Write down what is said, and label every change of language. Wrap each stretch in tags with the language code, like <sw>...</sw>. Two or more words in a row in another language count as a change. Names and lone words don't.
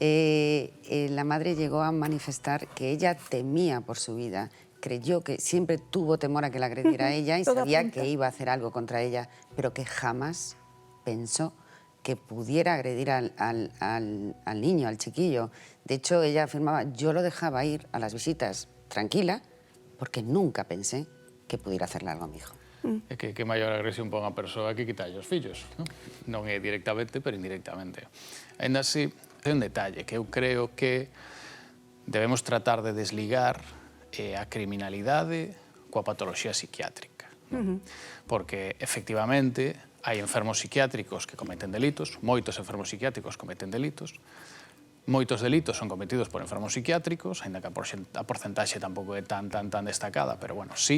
<es>La madre llegó a manifestar que ella temía por su vida, creyó que siempre tuvo temor a que la agrediera a ella y sabía que iba a hacer algo contra ella, pero que jamás pensó que pudiera agredir al niño, al chiquillo. De hecho, ella afirmaba, yo lo dejaba ir a las visitas tranquila porque nunca pensé que pudiera hacerle algo a mi hijo.</es> <gl>É que maior agresión para unha persoa que quitarlle os fillos, non é directamente, pero indirectamente. Ainda así, é un detalle que eu creo que debemos tratar de desligar a criminalidade coa patoloxía psiquiátrica. Porque, efectivamente, hai enfermos psiquiátricos que cometen delitos, moitos enfermos psiquiátricos cometen delitos, moitos delitos son cometidos por enfermos psiquiátricos, ainda que a porcentaxe tampouco é tan destacada, pero, bueno, sí.</gl>